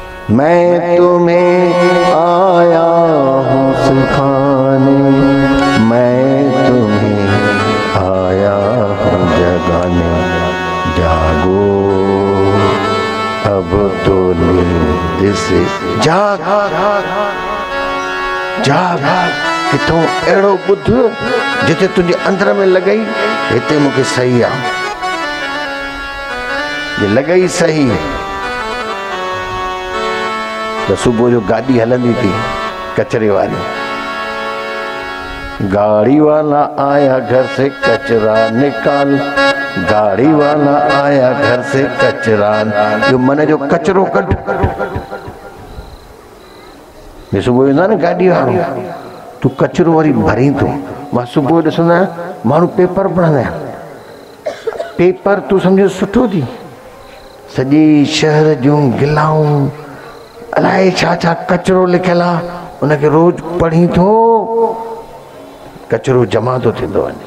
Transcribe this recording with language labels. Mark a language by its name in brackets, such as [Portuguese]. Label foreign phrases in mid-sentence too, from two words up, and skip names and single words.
[Hindi] मैं तुम्हें आया हूँ सिखाने, मैं तुम्हें आया हूँ जगाने। जागो अब तो नींद से जाग जाग। [Sindhi] किथों अहिड़ो ॿुध जिते तुंहिंजे अंदर में लॻई हिते मूंखे सही आहे, जे लॻई सही तो सुबह जो गाड़ी हलंदी थी कचरे वाली, [Hindi] गाड़ी वाला आया घर से कचरा निकाल, गाड़ी वाला आया घर से कचरा, [Sindhi] जो मन जो कचरो कढ। मैं सुबह वेंदो न गाड़ी वालो, तू कचरो वरी भरी तो। मां सुबह ॾिसंदो आहियां माण्हू पेपर पढ़ंदा आहिनि, पेपर तू सम्झो सुठो थी, सॼे शहर जूं गिलाऊं अलाए छा छा कचरो लिखियल आहे, उनखे रोज पढ़ी थो, कचरो जमा थो थींदो वञे।